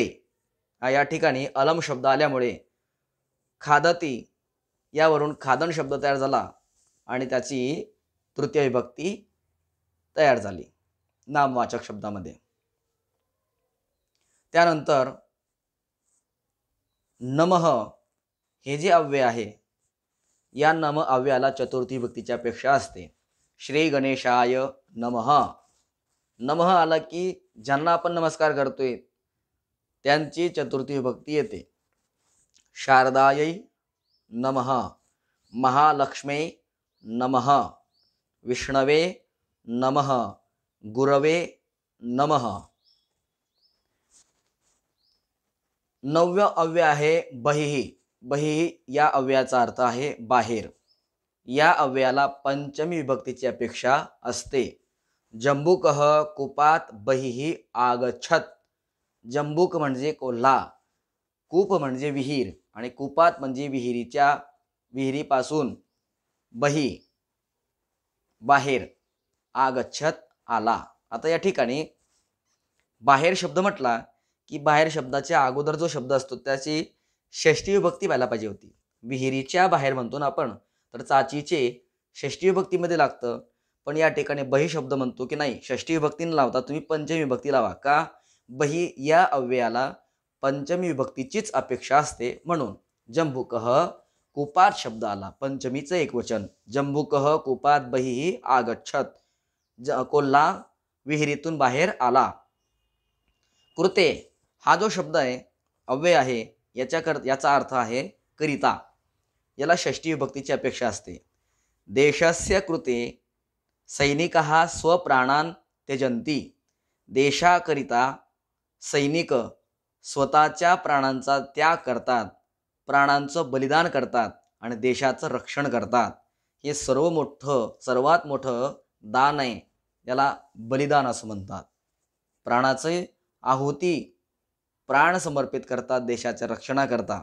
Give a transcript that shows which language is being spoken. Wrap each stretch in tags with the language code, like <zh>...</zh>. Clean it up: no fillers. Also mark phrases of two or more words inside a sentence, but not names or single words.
<mr>या ठिकाणी अलम शब्द आल्यामुळे खादती यावरून खादन शब्द तयार झाला आणि त्याची तृतीय विभक्ती तयार झाली नामवाचक शब्दामध्ये. त्यानंतर नमः हे जे अव्यय आहे, या नम अव्ययाला चतुर्थी विभक्तीची अपेक्षा असते.</mr> <sa>श्री गणेशाय नमः.</sa> <mr>नमः आला की ज्यांना आपण नमस्कार करतोय त्यांची चतुर्थी विभक्ती येते.</mr> <sa>शारदायै नमः, महालक्ष्मी नमः, विष्णवे नमः, गुरवे नमः.</sa> <mr>9वं अव्यय आहे बहिः. बहिः या अव्ययाचा अर्थ आहे बाहेर. या अव्ययाला पंचमी विभक्तीची अपेक्षा असते.</mr> <sa>जंबुकः कूपात बहिः आगच्छत.</sa> <mr>जंबुक म्हणजे कोल्हा, कूप म्हणजे विहीर आणि कूपात म्हणजे विहिरीपासून बही बाहेर, आगच्छत आला. आता या ठिकाणी बाहेर शब्द म्हटला की बाहेर शब्दाच्या अगोदर जो शब्द असतो त्याची षष्ठी विभक्ती व्हायला पाहिजे होती. विहिरीच्या बाहेर म्हणतो ना आपण, तर चाचीचे षष्ठी विभक्तीमध्ये लागतं. पण या ठिकाणी बही शब्द म्हणतो की नाही, षष्ठी विभक्ती न लावता तुम्ही पंचमी विभक्ती लावा. का? बही या अव्ययाला पंचमी विभक्तीचीच अपेक्षा असते. म्हणून</mr> <sa>जंबुकः कूपात</sa> <mr>शब्द आला, पंचमीचं एकवचन.</mr> <sa>जंबुकः कूपात बहिः आगच्छत.</sa> <mr>कोल्हा विहिरीतून बाहेर आला. कृते हा जो शब्द आहे, अव्यय आहे, याचा अर्थ आहे करिता. याला षष्ठी विभक्तीची अपेक्षा असते.</mr> <sa>देशस्य कृते सैनिकः स्वप्राणान् त्यजन्ति.</sa> <mr>देशाकरिता सैनिक स्वतःच्या प्राणांचा त्याग करतात, प्राणांचं बलिदान करतात आणि देशाचं रक्षण करतात. हे सर्वात मोठं दान आहे. याला बलिदान असं म्हणतात. प्राणाचे आहुती, प्राण समर्पित करतात देशाच्या रक्षणाकरता.</mr>